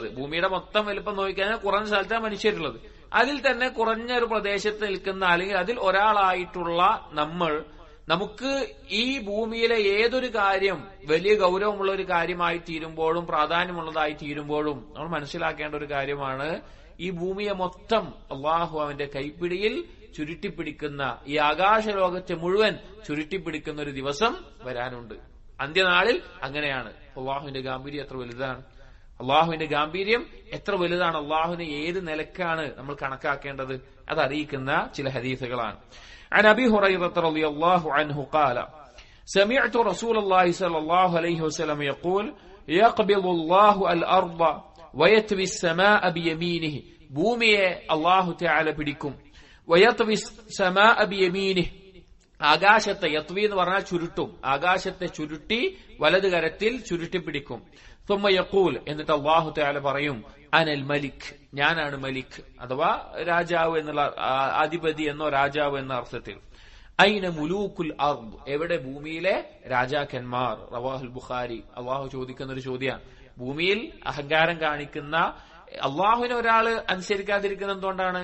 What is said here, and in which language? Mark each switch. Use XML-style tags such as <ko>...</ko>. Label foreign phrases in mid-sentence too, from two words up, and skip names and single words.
<ml>ഭൂമിയുടെ മൊത്തം വലുപ്പം നോക്കിക്കഴിഞ്ഞാൽ കുറഞ്ഞ സ്ഥലത്താണ് മനുഷ്യരുള്ളത്. അതിൽ തന്നെ കുറഞ്ഞ ഒരു പ്രദേശത്ത് നിൽക്കുന്ന, അല്ലെങ്കിൽ അതിൽ ഒരാളായിട്ടുള്ള നമുക്ക് ഈ ഭൂമിയിലെ ഏതൊരു കാര്യം വലിയ ഗൗരവമുള്ള ഒരു കാര്യമായി തീരുമ്പോഴും പ്രാധാന്യമുള്ളതായി തീരുമ്പോഴും നമ്മൾ മനസ്സിലാക്കേണ്ട ഒരു കാര്യമാണ്, ഈ ഭൂമിയെ മൊത്തം അള്ളാഹു അവന്റെ കൈപ്പിടിയിൽ ചുരുട്ടിപ്പിടിക്കുന്ന, ഈ ആകാശലോകത്തെ മുഴുവൻ ചുരുട്ടിപ്പിടിക്കുന്ന ഒരു ദിവസം വരാനുണ്ട്. അന്ത്യനാളിൽ അങ്ങനെയാണ്. അള്ളാഹുവിന്റെ ഗാംഭീര്യം എത്ര വലുതാണ്, അള്ളാഹുവിന്റെ ഗാംഭീര്യം എത്ര വലുതാണ്, അള്ളാഹുവിനെ ഏത് നിലക്കാണ് നമ്മൾ കണക്കാക്കേണ്ടത്, അതറിയിക്കുന്ന ചില ഹദീസുകളാണ്.</ml> <ar>عن أبي هريرة رضي الله عنه قال سمعت رسول الله صلى الله عليه وسلم يقول يقبض الله الأرض ويطوي السماء بيمينه,</ar> <ml>ഭൂമിയെ</ml> <ar>الله تعالى</ar> <ml>പിടിക്കും.</ml> <ar>ويطوي السماء بيمينه,</ar> <ml>ആകാശത്തെ, യത്വി എന്ന് പറഞ്ഞാൽ ചുരുട്ടും, ആകാശത്തെ ചുരുട്ടി വലതു കരത്തിൽ ചുരുട്ടി പിടിക്കും.</ml> <ar>ثم يقول,</ar> <ml>എന്നിട്ട്</ml> <ar>الله تعالى</ar> <ml>പറയും,</ml> <ar>أنا الملك,</ar> <ml>ഞാനാണ് മലിക്, അഥവാ രാജാവ് എന്നുള്ള, അധിപതി എന്നോ രാജാവ് എന്ന അർത്ഥത്തിൽ.</ml> <ar>أين ملوك الأرض,</ar> <ml>എവിടെ ഭൂമിയിലെ രാജാക്കന്മാർ.</ml> <ar>رواه البخاري.</ar> <ml>അള്ളാഹു ചോദിക്കുന്ന ഒരു ചോദ്യമാണ്. ഭൂമിയിൽ അഹങ്കാരം കാണിക്കുന്ന, അള്ളാഹുവിനെ ഒരാള് അനുസരിക്കാതിരിക്കുന്ന എന്തുകൊണ്ടാണ്?</ml>